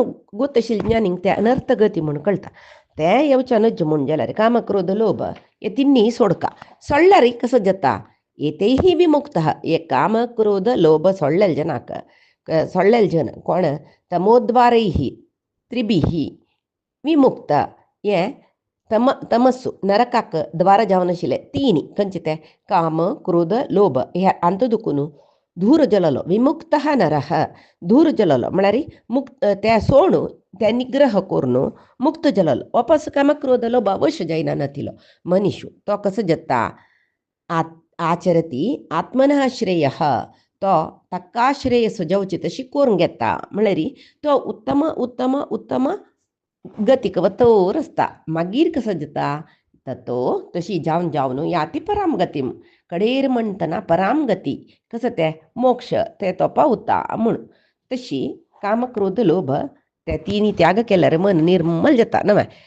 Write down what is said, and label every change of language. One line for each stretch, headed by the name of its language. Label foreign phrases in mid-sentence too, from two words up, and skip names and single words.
Konkani: गोत आशिल्ले ज्ञानींक ते अनर्थ गती म्हूण कळटा ते येवचे नज म्हूण जाल्यार काम क्रोध लोभ हे तिन्नी सोडका सोडल्यार कसो जाता
Sanskrit: एतेही विमुक्त
Konkani: हे काम क्रोध लोभ सोडलेले जनाक सोडलेले जन कोण
Sanskrit: तमोद्वारैः त्रिभिः विमुक्त
Konkani: हे तमस्सु नरकाक द्वार जावन आशिल्ले तीन खंयचे ते काम क्रोध लोभ हे अंतदुकून धूर जललो
Sanskrit: विमुक्त नरः
Konkani: धूर जललो म्हळ्यार मुक्त ते सोडून ते निग्रह करून मुक्त जललो वापस काम क्रोध लोभ वश जायना नातिलो मनीषु तो कसो जाता
Sanskrit: आचरती आत्मनः श्रेयः
Konkani: तो ताका श्रेय सुजवची तशी करून घेता म्हळ्यार तो उत्तम उत्तम उत्तम गतीक वतोर आसता मागीर कसो जाता ततो तशी जावन
Sanskrit: याती पराम गतीम
Konkani: कडेर म्हणटना पराम गती कसं ते मोक्ष ते तो पावता म्हूण तशी काम क्रोध लोभ त्या तिन्ही त्याग केल्यार मन निर्मल जाता नव्हे.